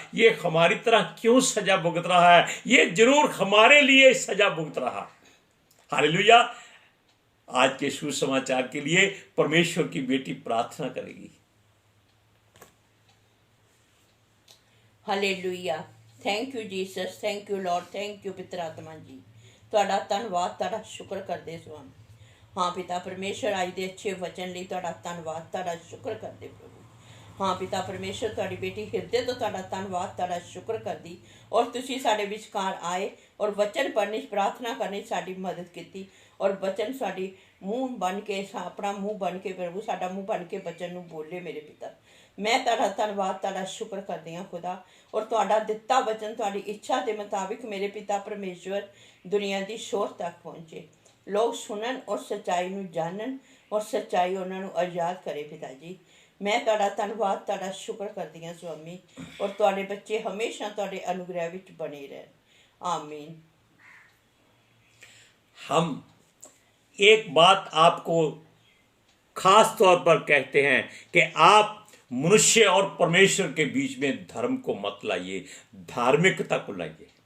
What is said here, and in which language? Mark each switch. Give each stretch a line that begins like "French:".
Hindi: ये हमारी तरह क्यों सजा भुगत रहा है? ये जरूर हमारे लिए सजा भुगत रहा। हालेलुया। आज के सुसमाचार के लिए परमेश्वर की बेटी प्रार्थना करेगी। Hallelujah.
English: Thank you Jesus, thank you lord, thank you पिता आत्मा जी।
Punjabi: ਤੁਹਾਡਾ ਧੰਨਵਾਦ, ਤੁਹਾਡਾ ਸ਼ੁਕਰ ਕਰਦੇ ਸਵਾਮੀ। ਹਾਂ ਪਿਤਾ ਪਰਮੇਸ਼ਰ, ਅੱਜ ਦੇ ਅੱਛੇ ਵਚਨ ਲਈ ਤੁਹਾਡਾ ਧੰਨਵਾਦ, ਤੁਹਾਡਾ ਸ਼ੁਕਰ ਕਰਦੇ ਪ੍ਰਭੂ। ਹਾਂ ਪਿਤਾ ਪਰਮੇਸ਼ਰ, ਤੁਹਾਡੀ ਬੇਟੀ ਹਿਰਦੇ ਤੋਂ ਤੁਹਾਡਾ ਧੰਨਵਾਦ, ਤੁਹਾਡਾ ਸ਼ੁਕਰ ਕਰਦੀ। ਔਰ ਤੁਸੀਂ ਸਾਡੇ ਵਿਚਕਾਰ ਆਏ ਔਰ ਵਚਨ ਪੜ੍ਹਨੀ, ਪ੍ਰਾਰਥਨਾ ਕਰਨੀ, ਸਾਡੀ ਮਦਦ ਕੀਤੀ। ਔਰ ਵਚਨ ਸਾਡੀ ਮੂੰਹ ਬਣ ਕੇ, ਆਪਣਾ ਮੂੰਹ ਬਣ ਕੇ ਪ੍ਰਭੂ, ਸਾਡਾ ਮੂੰਹ ਬਣ ਕੇ ਵਚਨ ਨੂੰ ਬੋਲੇ ਮੇਰੇ ਪਿਤਾ। ਮੈਂ ਤੁਹਾਡਾ ਧੰਨਵਾਦ, ਤੁਹਾਡਾ ਸ਼ੁਕਰ ਕਰਦੀ ਹਾਂ ਖੁਦਾ। ਔਰ ਤੁਹਾਡਾ ਦਿੱਤਾ ਵਚਨ ਤੁਹਾਡੀ ਇੱਛਾ ਦੇ ਮੁਤਾबिक ਮੇਰੇ ਪਿਤਾ ਪਰਮੇਸ਼ਵਰ ਦੁਨੀਆ ਦੀ ਸ਼ੋਰ ਤੱਕ ਪਹੁੰਚੇ। ਲੋਕ ਸੁਣਨ ਔਰ ਸੱਚਾਈ ਨੂੰ ਜਾਣਨ ਔਰ ਸੱਚਾਈ ਉਹਨਾਂ ਨੂੰ ਆਜ਼ਾਦ ਕਰੇ ਪਿਤਾ ਜੀ। ਮੈਂ ਤੁਹਾਡਾ ਧੰਨਵਾਦ, ਤੁਹਾਡਾ ਸ਼ੁਕਰ ਕਰਦੀ ਹਾਂ स्वामी। ਔਰ ਤੁਹਾਡੇ ਬੱਚੇ ਹਮੇਸ਼ਾ ਤੁਹਾਡੇ ਅਨੁਗ੍ਰਹਿ ਵਿੱਚ ਬਣੇ ਰਹਿਣ।
Hindi: आमीन। हम एक बात आपको खास तौर पर कहते हैं कि आप मनुष्य और परमेश्वर के बीच में धर्म को मत लाइए, धार्मिकता को लाइए।